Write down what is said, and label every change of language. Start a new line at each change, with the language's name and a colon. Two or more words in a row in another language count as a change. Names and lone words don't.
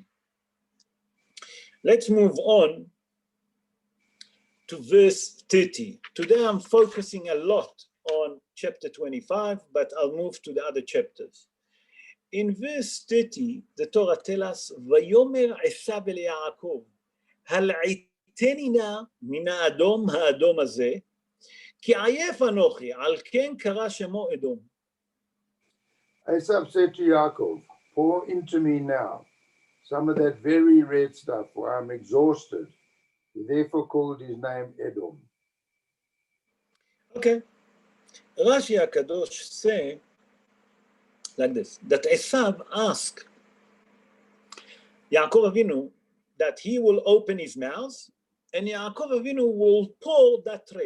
English: Let's move on to verse 30. Today I'm focusing a lot on chapter 25, but I'll move to the other chapters. In verse 30, the Torah tells us,
Hebrew: ויאמר עשו אל יעקב, הלעיטני נא מן האדום האדום הזה, כי עיף אנכי, על כן קרא שמו אדום.
English: Esav said to Yaakov, pour into me now some of that very red stuff, for I'm exhausted. He therefore called his name Edom. Okay. Rashi HaKadosh say like this, that Esav asked Yaakov Avinu that he will open his mouth and Yaakov Avinu will pour that red.